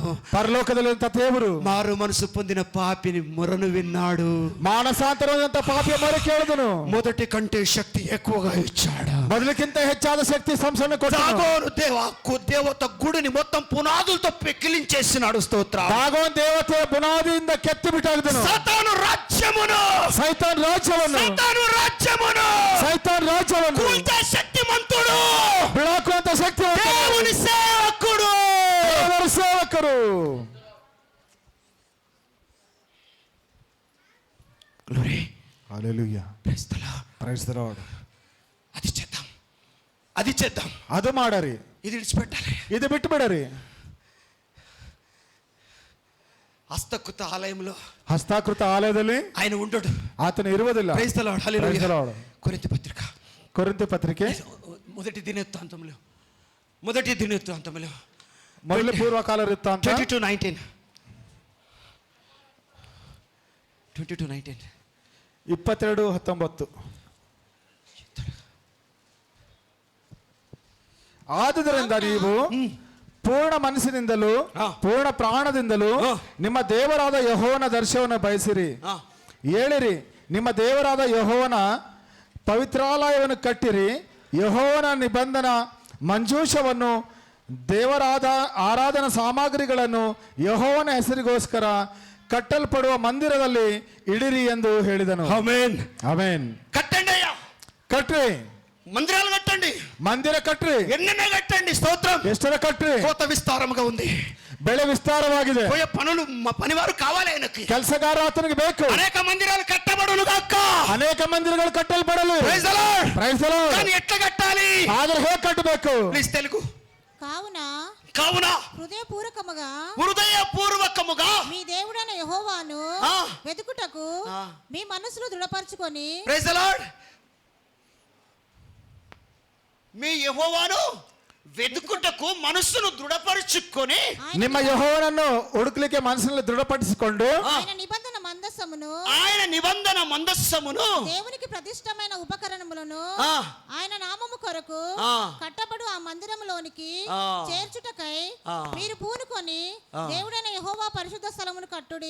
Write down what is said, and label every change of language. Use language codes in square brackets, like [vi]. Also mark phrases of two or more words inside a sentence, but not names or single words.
[kn] ಪರಲೋಕದಲ್ಲಿರುವಂತ ದೇವರು [te] మారు మనసు పొందిన పాపిని మొరను విన్నాడు. [kn] ಮಾನಸಾಂತರವಾದಂತ ಪಾಪಿಯ ಮೊರೆ ಕೇಳಿದನು. [te] మొదటి కంటే శక్తి ఎక్కువగా ఇచ్చాడు. [kn] ಮೊದಲಿಗಿಂತ ಹೆಚ್ಚಾದ ಶಕ್ತಿ ಸಂಸನ್ನ ಕೊಟ್ಟನು. [te] దాగోను దేవత గుడిని మొత్తం పునాదులతో పెకిలించేసినాడు. స్తోత్రం. [kn] ದಾಗೋನ್ ದೇವತೆ ಬುನಾದಿಯಿಂದ ಕೆತ್ತಿ ಬಿಟ್ಟಾಗಿದ್ದನು. [te] సాతాను రాజ్యమును, [kn] ಸೈತಾನ್ ರಾಜ್ಯವನ್ನು [te] సాతాను రాజ్యమును [kn] ಸೈತಾನ್ ರಾಜ್ಯವನ್ನು [te] కూల్చే శక్తిమంతుడు, [kn] ಬಿಳಾಕುವಂತ ಶಕ್ತಿ [te] దేవుని సేవకుడు. [kn] ದೇವರ ಸೇವಕರು. [en] Glory. [te] హల్లెలూయా. [en] Praise the Lord. Praise the Lord. [te] అది చేద్దాం, అది చేద్దాం, [kn] ಅದು ಮಾಡರಿ, [te] ఇది విడిచిపెట్టాలి. [kn] ಇದು ಬಿಟ್ಟು ಬಿಡರಿ. [te] హస్తకృత ఆలయంలో [kn] ಹಸ್ತಾಕೃತ ಆಲಯದಲ್ಲಿ [te] ఆయన ఉండడు. [kn] ಆತನು ಇರುವುದಿಲ್ಲ. [en] Praise the Lord. Praise the Hallelujah. Lord. [te] కొరింథీ పత్రిక కొరింథీ పత్రిಕೆ మొదటి దినవృత్తాంతంలో [kn] ಮೊದಲ ಪೂರ್ವಕಾಲ ವೃತ್ತಾಂತ 22:19 22:19. ಆದುದರಿಂದ ನೀವು ಪೂರ್ಣ ಮನಸ್ಸಿನಿಂದಲೂ ಪೂರ್ಣ ಪ್ರಾಣದಿಂದಲೂ ನಿಮ್ಮ ದೇವರಾದ ಯೆಹೋವನ ದರ್ಶನವನ್ನು ಬಯಸಿರಿ. ಹೇಳಿರಿ, ನಿಮ್ಮ ದೇವರಾದ ಯೆಹೋವನ ಪವಿತ್ರಾಲಯವನ್ನು ಕಟ್ಟಿರಿ. ಯೆಹೋವನ ನಿಬಂಧನ ಮಂಜೂಷವನ್ನು, ದೇವರಾದ ಆರಾಧನಾ ಸಾಮಗ್ರಿಗಳನ್ನು ಯೆಹೋವನ ಹೆಸರಿಗೋಸ್ಕರ ಕಟ್ಟಲ್ಪಡುವ ಮಂದಿರದಲ್ಲಿ ಇಡಿರಿ ಎಂದು ಹೇಳಿದನು. [te] ఆమేన్. [kn] ಆಮೆನ್. [te] కట్టండి అయ్యా, [kn] ಕಟ್ರಿ, [te] మందిరాలు కట్టండి, [kn] ಮಂದಿರ ಕಟ್ರಿ, [te] ఎన్నెన్న కట్టండి. స్తోత్రం. [kn] ಎಷ್ಟರ ಕಟ್ರಿ. [te] కోత విస్తారముగా ఉంది. [kn] ಬೆಳೆ ವಿಸ್ತಾರವಾಗಿದೆ. [te] పోయే పనులు పనివారు కావాలి ఆయనకి. [kn] ಕೆಲಸಗಾರ ಆತನಿಗೆ ಬೇಕು. [te] అనేక మందిరాలు కట్టబడును గాక. [kn] ಅನೇಕ ಮಂದಿರಗಳು ಕಟ್ಟಲ್ಪಡಲು. [en] Praise the Lord. Praise the Lord. [te] కానీ ఎట్లా కట్టాలి? [kn] ಆದ್ರೆ ಹೇಗೆ ಕಟ್ಟಬೇಕು? [te] ప్లీజ్ తెలుగు. కావున హృదయపూర్వకముగా మీ దేవుడైన యెహోవాను ఆ. వెతుకుటకు మీ మనసును దృఢపరచుకొని. [en] Praise the Lord. [te] మీ యెహోవాను వెతుకుటకు మనస్సును దృఢపరచుకొని [kn] ನಿಮ್ಮ ಯೆಹೋವನನ್ನು ಹುಡುಕ್ಲಿಕ್ಕೆ ಮನಸ್ಸನ್ನು ದೃಢಪಡಿಸಿಕೊಂಡು [te] ఆయన నిబంధన మందసం మందసమును ఆయన నిబంధన మందస్సమును దేవునికి ప్రతిష్టమైన ఉపకరణములను ఆ. ఆయన నామము కొరకు ఆ. కట్టబడు ఆ మందిరములోనికి ఆ. చేర్చుటకై ఆ. మీరు పూనుకొని దేవుడైన యెహోవా పరిశుద్ధ స్థలమును కట్టుడి.